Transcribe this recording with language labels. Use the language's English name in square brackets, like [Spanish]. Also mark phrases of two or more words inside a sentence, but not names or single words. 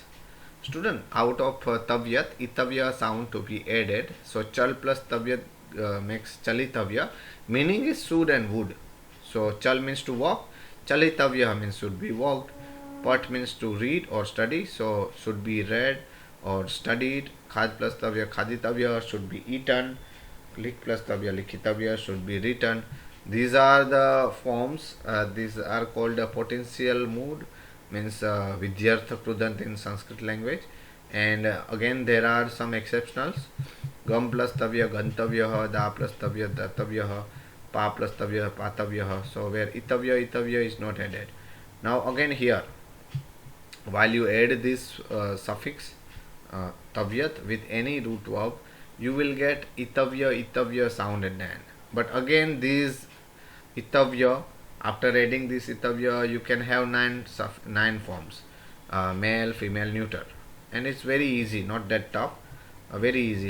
[English] Student, out of tavyat, itavya sound to be added. So chal plus tavyat makes chalitavya. Meaning is should and would. So chal means to walk, chalitavya means should be walked, pat means to read or study, so should be read or studied. [Sanskrit] Khad plus tavya, khaditavya, [English] should be eaten. Lik plus tavya, likhitavya, should be written. These are the forms. These are called a potential mood, means [Sanskrit] vidyartha krudant [English] in Sanskrit language. And again there are some exceptionals. [Sanskrit] Gam plus tavya, gantavya, da plus tavya, datavya, pa plus tavya, patavya. [English] So where itavya is not added. Now again here, while you add this suffix tavyat with any root verb, you will get itavya sound at the end. But again these itavya, after adding this itavya, you can have nine forms, male, female, neuter, and it's very easy, not that tough, very easy.